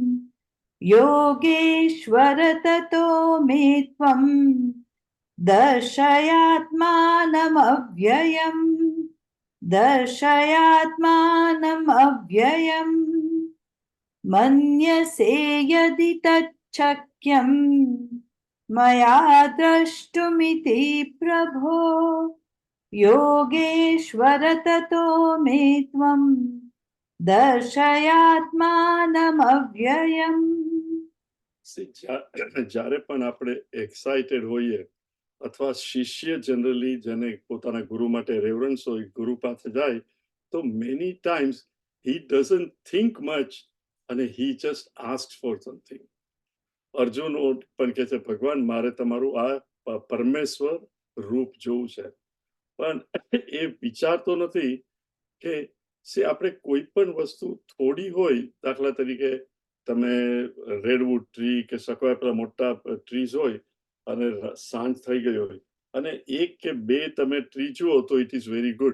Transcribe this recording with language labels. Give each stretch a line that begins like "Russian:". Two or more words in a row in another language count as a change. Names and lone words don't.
Sanskrit: दर्शयात्मानमव्ययम् मन्यसे यदि तच्छक्यं मया द्रष्टुमिति प्रभो योगेश्वर ततो मे त्वं दर्शयात्मानमव्ययम्.
Gujarati: જ્યારે પણ આપણે એક્સાઇટેડ હોઈએ અથવા શિષ્ય જનરલી જેને પોતાના ગુરુ માટે રેવરન્સ હોય, ગુરુ પાસે જાય તો
English: many times he doesn't think much
Gujarati: અને
English: he just asks for something.
Gujarati: અર્જુન પણ કહે છે ભગવાન મારે તમારું આ પરમેશ્વર રૂપ જોવું છે. પણ એ વિચારતો નથી કે આપણે કોઈ પણ વસ્તુ થોડી હોય, દાખલા તરીકે તમે
English: redwood tree
Gujarati: કે સકવાય પેલા મોટા ટ્રીઝ હોય અને સાંજ થઈ ગઈ હોય અને એક કે બે તમે ટ્રી જુઓ તો
English: it is very good.